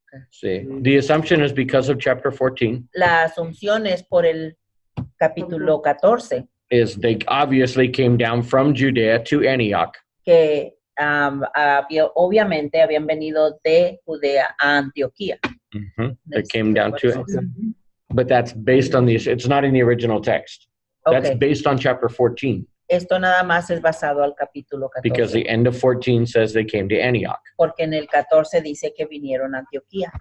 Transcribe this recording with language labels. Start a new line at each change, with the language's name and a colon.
English: See, the assumption is because of chapter 14.
Spanish: La asunción es por el capítulo 14.
English: Is they obviously came down from Judea to Antioch.
Spanish: Que obviamente habían venido de Judea a Antioquía.
English: They came down to it. But that's based on these, it's not in the original text. That's based on chapter 14.
Spanish: Esto nada más es basado al capítulo 14.
English: Because the end of 14 says they came to Antioch.
Spanish: Porque en el 14 dice que vinieron a Antioquía.